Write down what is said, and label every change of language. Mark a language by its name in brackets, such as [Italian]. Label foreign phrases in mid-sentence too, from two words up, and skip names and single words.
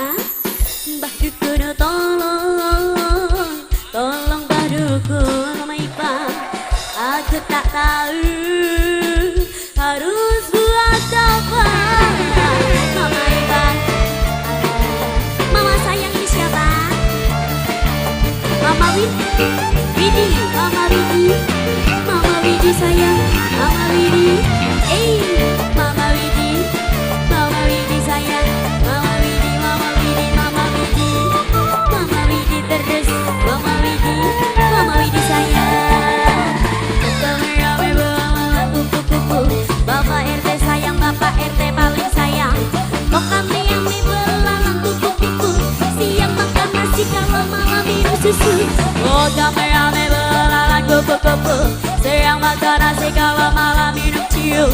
[Indonesian] Mbah Dukun tolong Mbah Dukun, Mama Ipa. Aku tak tahu harus buat apa. Mama Ipa, Mama sayang ini siapa? Mama Widi, Mama Widi sayang, Mama Widi. Mama Widi sayang, Mama Widi, Mama Widi terus, Mama Widi sayang. Kami belang kupu-kupu, Bapak RT sayang, Bapak RT paling sayang. Kok kami yang belang kupu-kupu, siang makan nasi kalau malam minum susu. Oh kami belang kupu-kupu, siang makan nasi kalau malam minum ciu.